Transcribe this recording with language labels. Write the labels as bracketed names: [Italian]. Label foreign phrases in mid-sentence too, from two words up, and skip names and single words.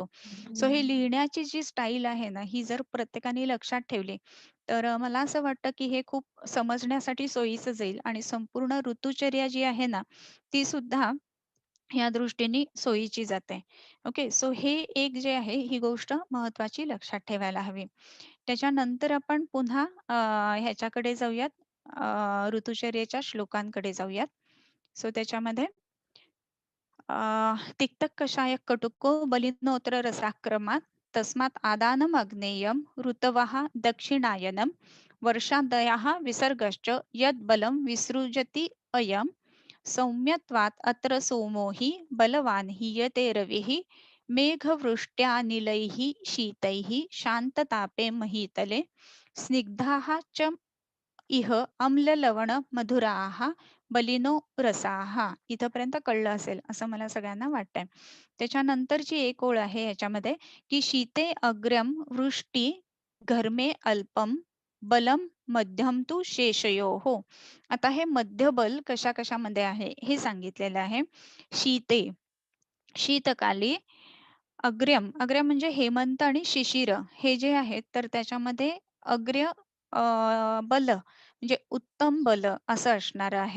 [Marathi] सो हे लिहिण्याची जी स्टाईल आहे ना, ही जर प्रत्येकाने लक्षात ठेवली, तर मला असं वाटतं, की हे खूप समजण्यासाठी सोयीचं जाईल आणि संपूर्ण ऋतुचर्या जी आहे ना, ती सुद्धा या दृष्टीने सोयीची जाते. ओके. सो हे एक जे आहे, ही गोष्ट महत्त्वाची लक्षात ठेवायला हवी. त्याच्यानंतर आपण पुन्हा ह्याच्याकडे जाऊयात, ऋतुचर्येच्या श्लोकांकडे जाऊयात. सो त्याच्यामध्ये [Sanskrit] तिक्तः कषायः कटुको बलिनोऽत्र रसाक्रमात् तस्मात् आदानम् अग्नेयं ऋतवः दक्षिणायनं वर्षादयः विसर्गश्च यद् बलं विसृजति अयं सौम्यत्वात् अत्र सोमो हि बलवान् हीयते रविः मेघवृष्ट्यानिलैः शीतैः शान्ततापे महीतले स्निग्धाः च इह अम्ललवण मधुराः बलिनो रसाः. [Marathi] इथपर्यंत कळलं असेल असं मला सगळ्यांना वाटतंय. त्याच्यानंतरची एक ओळ आहे याच्यामध्ये, की [Sanskrit] शीते अग्र्यं वृष्टी घर्मे अल्पम बलम मध्यम तु शेषयोः. [Marathi] आता हे मध्यबल कशा-कशामध्ये आहे हे सांगितलेलं आहे. [Sanskrit] शीते, शीतकाली अग्र्यम [Marathi] म्हणजे हेमंत आणि शिशिर हे जे आहेत, तर त्याच्यामध्ये अग्र्य बल म्हणजे उत्तम बल असं असणारं आहे.